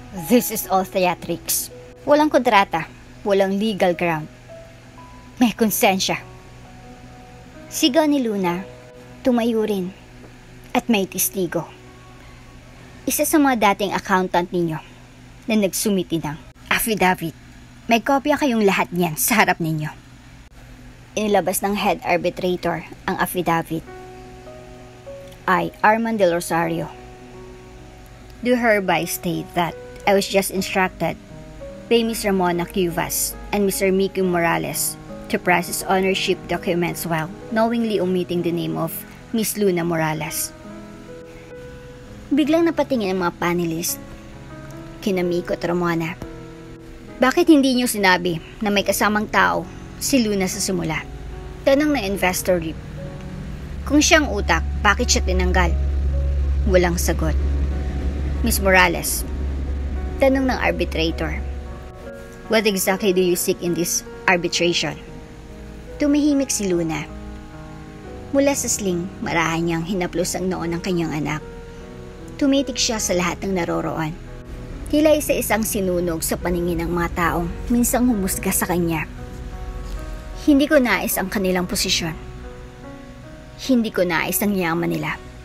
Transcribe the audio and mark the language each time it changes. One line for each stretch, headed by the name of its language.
English: This is all theatrics.
Filipino: Walang kontrata. Walang legal ground. May konsensya. Sigaw ni Luna. Tumayo rin. At may testigo. Isa sa mga dating accountant ninyo na nagsumiti ng affidavit. May kopya kayong lahat niyan sa harap ninyo. Inilabas ng head arbitrator ang affidavit.
English: I, Armand Del Rosario, do hereby state that I was just instructed by Ms. Ramona Cuevas and Mr. Miko Morales to process ownership documents while knowingly omitting the name of Ms. Luna Morales.
Filipino: Biglang napatingin ang mga panelist. Kina Miko at Ramona. Bakit hindi niyo sinabi na may kasamang tao si Luna sa simula? Tanong ng investor rep. Kung siyang utak, bakit siya tinanggal? Walang sagot. Ms. Morales. Tanong ng arbitrator.
English: What exactly do you seek in this arbitration?
Filipino: Tumahimik si Luna. Mula sa sling, marahan niyang hinaplos ang noo ng kanyang anak. Tumitik siya sa lahat ng naroroon. Tila isa-isang sinunog sa paningin ng mga taong minsang humusga sa kanya. Hindi ko nais ang kanilang posisyon. Hindi ko nais ang yaman nila.